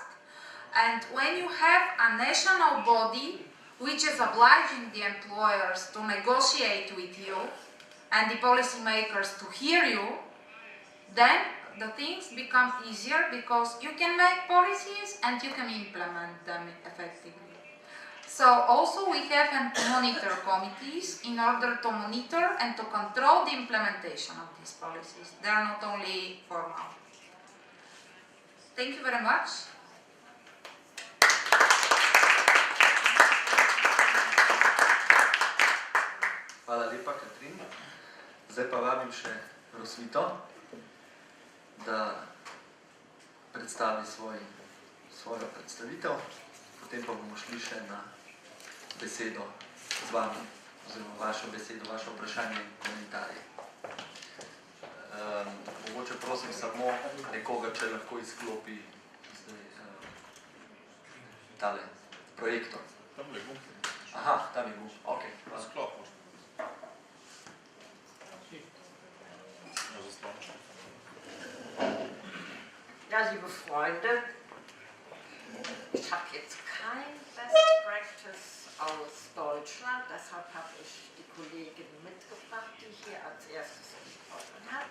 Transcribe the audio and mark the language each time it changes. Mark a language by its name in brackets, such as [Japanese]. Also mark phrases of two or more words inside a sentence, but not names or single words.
[English] And when you have a national body which is obliging the employers to negotiate with you and the policymakers to hear you, then the things become easier because you can make policies and you can implement them effectively. So also we have monitor committees in order to monitor and to control the implementation of these policies. They are not only formal. Thank you very much. [Slovenian] Hvala lepa, Katrin. Zdaj pa vabim še Rosvito, da predstavi svojo predstavitev, potem pa bomo šli še na besedo z vami, oziroma vašo besedo, vaše vprašanje in komentarje. Mogoče prosim samo nekoga, če lahko izklopi tale projektor. Tam je gumb. Aha, tam je gumb, ok. Sklop možno. [German] Ja, liebe Freunde, ich habe jetzt kein [English] Best Practice [German] aus Deutschland, deshalb habe ich die Kollegin mitgebracht, die hier als erstes gesprochen hat.